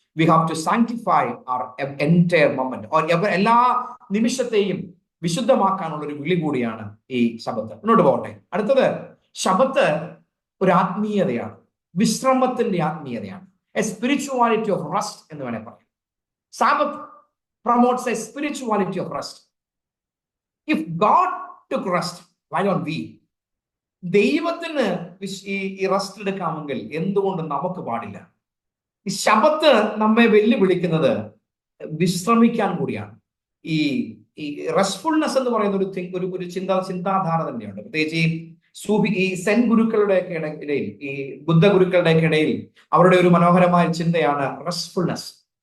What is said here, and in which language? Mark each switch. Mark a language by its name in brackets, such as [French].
[English] We have to sanctify our entire moment, or [Malayalam] എല്ലാ നിമിഷത്തെയും വിശുദ്ധമാക്കാനുള്ള ഒരു വിളി കൂടിയാണ് ഈ ശബത്ത്. മുന്നോട്ട് പോകട്ടെ. അടുത്തത്, ശബത്ത് ഒരു ആത്മീയതയാണ്, വിശ്രമത്തിന്റെ ആത്മീയതയാണ്. [English] a spirituality of rest [Malayalam] എന്ന് വേണേൽ പറയാം. [English] Sabbath promotes a spirituality of rest. If God took rest, why don't we? [Malayalam] ദൈവത്തിന് ഈ റെസ്റ്റ് എടുക്കാമെങ്കിൽ എന്തുകൊണ്ട് നമുക്ക് പാടില്ല? ഈ ശബത്ത് നമ്മെ വെല്ലുവിളിക്കുന്നത് വിശ്രമിക്കാൻ കൂടിയാണ്. ഈ റെസ്റ്റ്ഫുൾനെസ് എന്ന് പറയുന്ന ഒരു ചിന്താധാര തന്നെയുണ്ട്. പ്രത്യേകിച്ച് ഈ സെൻ ഗുരുക്കളുടെ ഇടയിൽ, ഈ ബുദ്ധ ഗുരുക്കളുടെ ഇടയിൽ അവരുടെ ഒരു മനോഹരമായ ചിന്തയാണ് റെസ്റ്റ്ഫുൾനെസ്.